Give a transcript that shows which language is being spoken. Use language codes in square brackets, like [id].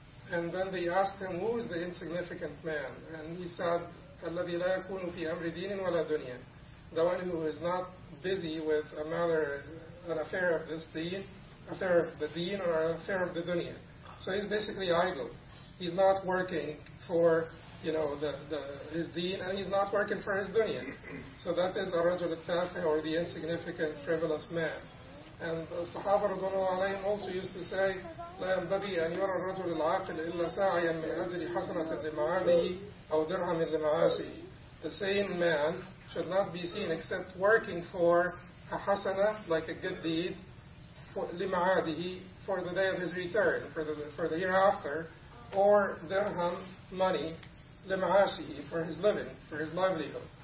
[en] And then they asked him, who is the insignificant man? And he said, [ar] الَّذِي لَا يَكُونُ فِي أَمْرِ دِينٍ وَلَا دُنْيَا. [en] The one who is not busy with a matter, an affair of this deen, affair of the deen or an affair of the dunya. So he's basically idle. He's not working for, you know, his deen, and he's not working for his dunya. So that is ar-rajul at-tafih, or the insignificant, frivolous man. And the Sahaba radhiyallahu anhum also used to say, [ar] لَا يَنْبَغِي أَنْ يَرَى الرَّجُلُ الْعَاقِلُ إِلَّا سَاعِيًا مِنْ أَجْلِ حَسَنَةٍ لِمَعَالِهِ أَوْ دِرْهَمٍ لِمَعَاشِهِ. [en] The sane man should not be seen except working for a hasana, like a good deed, لِمَعَادِهِ, for the day of his return, for the hereafter, or dirham, money, لِمَعَاشِهِ, for his living, for his livelihood.